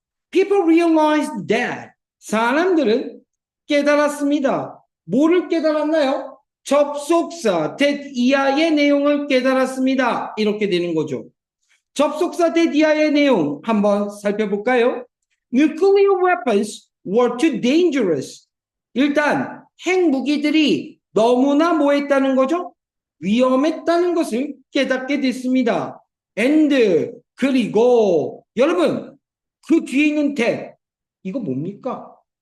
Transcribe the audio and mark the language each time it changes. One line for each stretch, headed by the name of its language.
English: People realized that.
Korean: 사람들은 깨달았습니다. 뭐를 깨달았나요? 접속사 that 이하의 내용을 깨달았습니다. 이렇게 되는 거죠. 접속사 that 이하의 내용 한번 살펴볼까요?
English: Nuclear weapons were too dangerous.
Korean: 일단 핵무기들이 너무나 뭐 했다는 거죠? 위험했다는 것을 깨닫게 됐습니다. And 그리고 여러분 그 뒤에 있는 that 이거 뭡니까?